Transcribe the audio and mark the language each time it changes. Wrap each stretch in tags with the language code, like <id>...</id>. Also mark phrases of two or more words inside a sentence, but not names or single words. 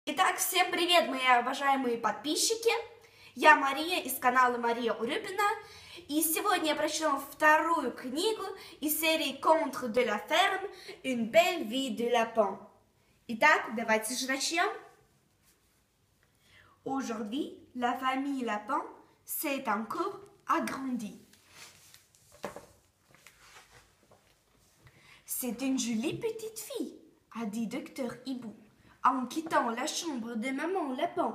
<ru>Итак, всем привет, мои уважаемые подписчики! Я Мария из канала Мария Урюпина, и сегодня я прочитала вторую книгу из серии Contes de la ferme, Une belle vie de lapin. Итак, давайте же начнем.</ru> <fr>Aujourd'hui, la famille Lapin s'est encore agrandie. C'est une jolie petite fille, a dit Docteur Hibou, en quittant la chambre de maman Lapin.</fr>